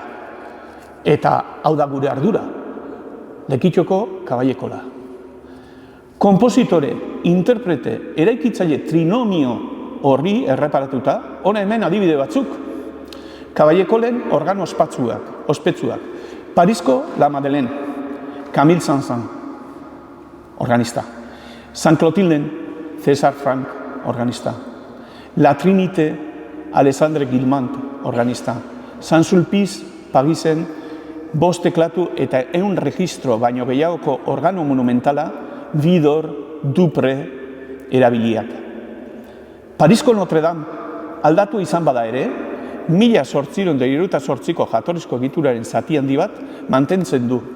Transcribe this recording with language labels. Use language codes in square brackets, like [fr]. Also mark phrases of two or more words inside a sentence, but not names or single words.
[eu] Eta hau da gure ardura, Lekitxoko Kaballekola. Kompositore, interprete, eraikitzaile trinomio horri erreparatuta, hona hemen adibide batzuk, Kaballekolen organo ospetsuak. Parisko La Madeleine, Camille Saint-Saëns, organista. San Clotilden, César Franck, organista. La Trinité, Alexandre Guilmant, organista. San Sulpice, Parisen, 5 teklatu eta 100 registro baino gehiagoko organo monumentala Vidor, Dupre erabiliak. Parisko Notre Dame aldatu izan bada ere, 1878ko jatorrizko egituraren zati handi bat mantentzen du.